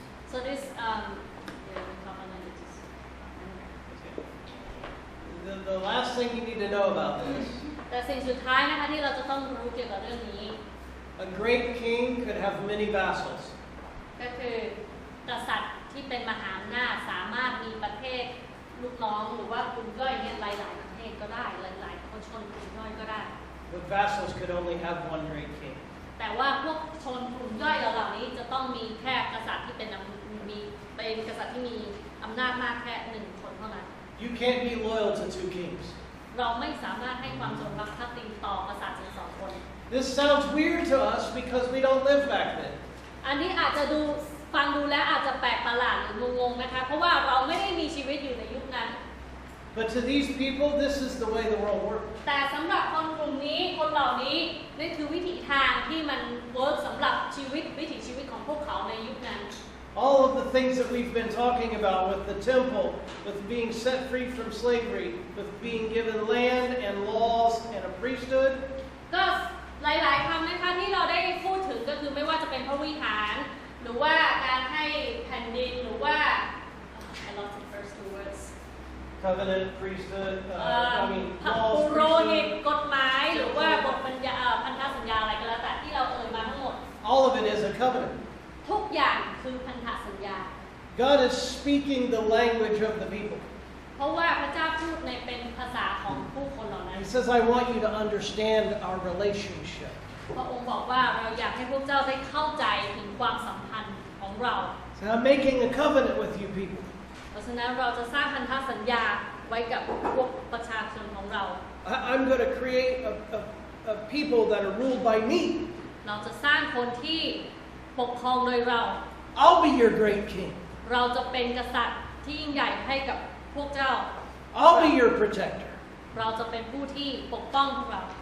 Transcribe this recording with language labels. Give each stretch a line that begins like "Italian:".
English: so this yeah, the covenant is the last thing you need to know about this,
Thai: แต่สิ่งสุดท้ายนะคะที่เราจะต้องรู้เกี่ยวกับเรื่องนี้
English: a great king could have many vassals.
Thai: ก็คือกษัตริย์ที่เป็นมหาอำนาจสามารถมีประเทศลูกน้องหรือว่ากลุ่มย่อยเนี่ยหลายๆประเทศก็ได้หลายๆคนชนกลุ่มย่อยก็ได้
English: But vassals could only have one great king.
Thai: แต่ว่าพวกชนกลุ่มย่อยเหล่านี้จะต้องมีแค่กษัตริย์ที่เป็นกษัตริย์ที่มีอำนาจมากแค่หนึ่งคนเท่านั้น
English: You can't be loyal to two kings.
Thai: เราไม่สามารถให้ความจงรักภักดีต่อกษัตริย์ถึงสองคน
English: This sounds weird to us because we don't live back then.
Thai: อันนี้อาจจะฟังดูแล้วอาจจะแปลกประหลาดหรืองงๆนะคะเพราะว่าเราไม่ได้มีชีวิตอยู่ในยุคนั้น
English: But to these people, this is the way the world works.
Thai: แต่สำหรับคนกลุ่มนี้คนเหล่านี้นี่คือวิถีทางที่มันเวิร์กสำหรับวิถีชีวิตของพวกเขาในยุคนั้น
English: All of the things that we've been talking about with the temple, with being set free from slavery, with being given land and laws and a priesthood,
Thai: ก็หลายๆคำนะคะที่เราได้พูดถึงก็คือไม่ว่าจะเป็นพระวิหารหรือว่าการให้แผ่นดินหรือว่า
English: I lost the first two words covenant, priesthood,
Thai: พระ
English: laws,
Thai: ปุโรหิต
English: priesthood.
Thai: กฎหมายหรือว่าบทบัญญัติพันธสัญญาอะไรก็แล้วแต่ที่เราเอ่ยมาทั้งหมด
English: All of it is a covenant.
Thai: ทุกอย่างคือพันธสัญญา
English: God is speaking the language of the people.
Thai: เพราะว่าพระเจ้าพูดในเป็นภาษาของผู้คนเหล่านั้น
English: He says, I want you to understand our relationship.
Thai: พระองค์บอกว่าเราอยากให้พวกเจ้าได้เข้าใจถึงความสัมพันธ์ของเรา
English: So I'm making a covenant with you people.
Thai: เพราะฉะนั้นเราจะสร้างพันธสัญญาไว้กับพวกประชาชนของเรา
English: I'm going to create a people that are ruled by me.
Thai: เราจะสร้างคนที่ปกครองโดยเรา
English: I'll be your great king.
Thai: เราจะเป็นกษัตริย์ที่ยิ่งใหญ่ให้กับพวกเจ้า
English: I'll be your protector.
Thai: เราจะเป็นผู้ที่ปกป้องพวกเรา